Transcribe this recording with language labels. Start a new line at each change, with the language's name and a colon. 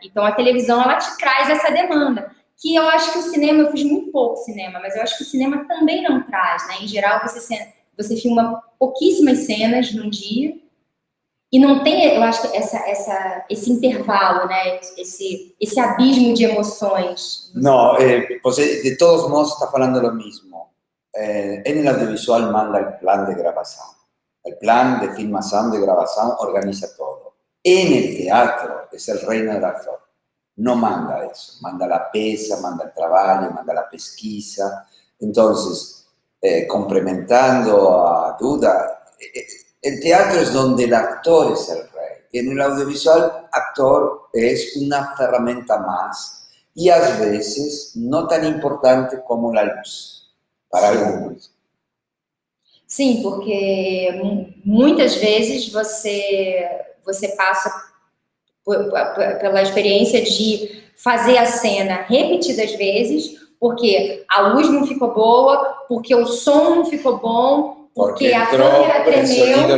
Portuguese: Então a televisão, ela te traz essa demanda, que eu acho que o cinema, eu fiz muito pouco cinema, mas eu acho que o cinema também não traz, né? Em geral, você filma pouquíssimas cenas num dia e não tem, eu acho que esse intervalo, né? Esse abismo de emoções.
Spanish: No, você de todos modos está falando lo mismo. En el audiovisual manda el plan de grabación. El plan de filmación, de grabación, organiza todo. En el teatro es el reino del actor. No manda eso, manda la pesa, manda el trabajo, manda la pesquisa. Entonces, complementando a Duda, el teatro es donde el actor es el rey. En el audiovisual, actor es una herramienta más y a veces no tan importante como la luz, para algunos.
Portuguese: Sim, porque muitas vezes você passa pela experiência de fazer a cena repetidas vezes, porque a luz não ficou boa, porque o som não ficou bom, porque a câmera tremeu,